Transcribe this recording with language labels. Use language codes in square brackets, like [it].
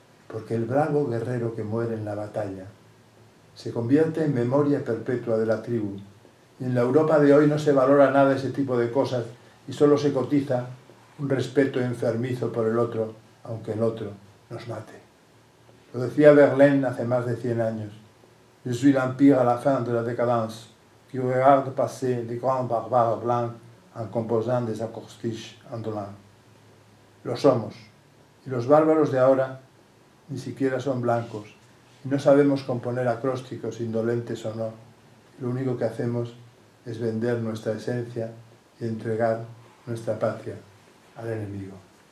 [es] Porque el bravo guerrero que muere en la batalla se convierte en memoria perpetua de la tribu, y en la Europa de hoy no se valora nada ese tipo de cosas y solo se cotiza un respeto enfermizo por el otro, aunque el otro nos mate. Lo decía Verlaine hace más de 100 años. [fr] Je suis l'empire à la fin de la décadence, qui regarde passer les grands barbares blancs en composant des acrostiches indolents. [es] Lo somos, y los bárbaros de ahora ni siquiera son blancos, y no sabemos componer acrósticos indolentes o no, lo único que hacemos es vender nuestra esencia y entregar nuestra patria al enemigo.